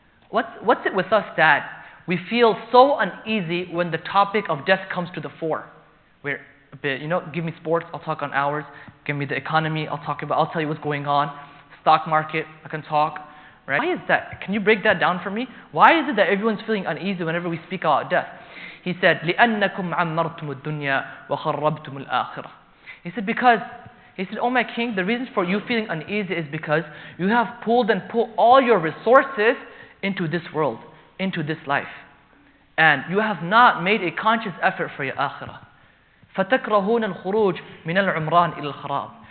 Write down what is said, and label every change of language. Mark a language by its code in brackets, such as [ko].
[en] What's it with us that we feel so uneasy when the topic of death comes to the fore? We're a bit, give me sports, I'll talk on hours. Give me the economy, I'll tell you what's going on. Stock market, I can talk. Right? Why is that? Can you break that down for me? Why is it that everyone's feeling uneasy whenever we speak about death? He said, [ar] لِأَنَّكُمْ عَمَّرْتُمُ الدُّنْيَا وَخَرَّبْتُمُ الْآخِرَةِ. [en] He said, oh my king, the reason for you feeling uneasy is because you have pulled all your resources into this world, into this life. And you have not made a conscious effort for your akhirah. [ar] فَتَكْرَهُونَ الْخُرُوجِ مِنَ الْعُمْرَانِ إِلَى الْخَرَابِ.